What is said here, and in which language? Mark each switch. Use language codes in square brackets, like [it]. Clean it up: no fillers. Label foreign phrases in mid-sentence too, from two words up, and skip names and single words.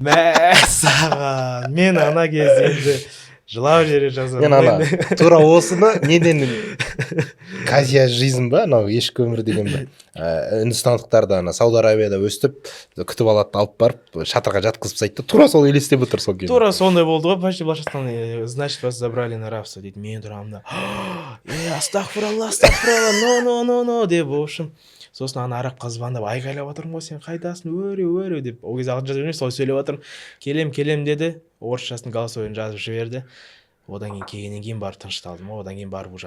[kk] Мәссаған, мен ана кезде енді жылап жере жазамын. Мен ана тура осыны неден казия жизнь ба, анау ешкі өмір деген бір үндістандықтарды ана Сауд Арабияда өстіп күтіп алады, алып барып шатырға жатқызып тастайды. Тура сол елестеп отыр сол кезде. Тура сондай болды ғой, почти былайша айтқанда, [ru] значит вас забрали на рабство дейді. [kk] Мен тұрамын да, астағфиралла, но деп, [ru] в общем. [kk] Сосын ана арабқа звондап айқайлап жатырмын ғой, сен қайдасың, өре деп. Ол кезде ағылшынша білмеймін, солай сөйлеп жатырмын. Келем деді, орысшасын голосовойын жазып жіберді. Одан келгеннен кейін барып тынышталдым, одан кейін барып уже.